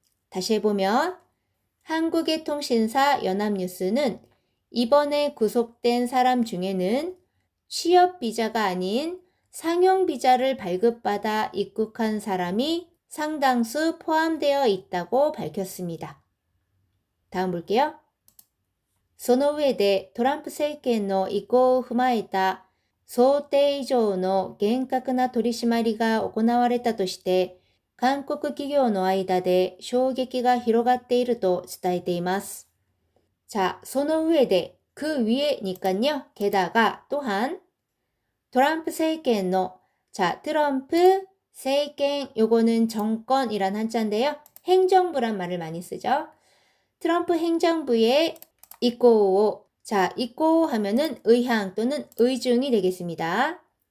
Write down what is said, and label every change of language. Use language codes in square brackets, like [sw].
[ko] 다시 해보면 한국의 통신사 연합뉴스는 이번에 구속된 사람 중에는 취업비자가 아닌 상용비자를 발급받아 입국한 사람이 상당수 포함되어 있다고 밝혔습니다. 다음 볼게요. [ja] その上でトランプ政権の意向を踏まえた想定以上の厳格な取り締まりが行われたとして、韓国企業の間で衝撃が広がっていると伝えています。 [ko] 자, [ja] その上で [ko] 그 위에니까요. 게다가 또한 트럼프 [ja] 政権の [ko] 자, 트럼프政権 요거는 정권이란 한자인데요. 행정부란 말을 많이 쓰죠. 트럼프 행정부의 이꼬 자, 이꼬 하면은 의향 또는 의중이 되겠습니다.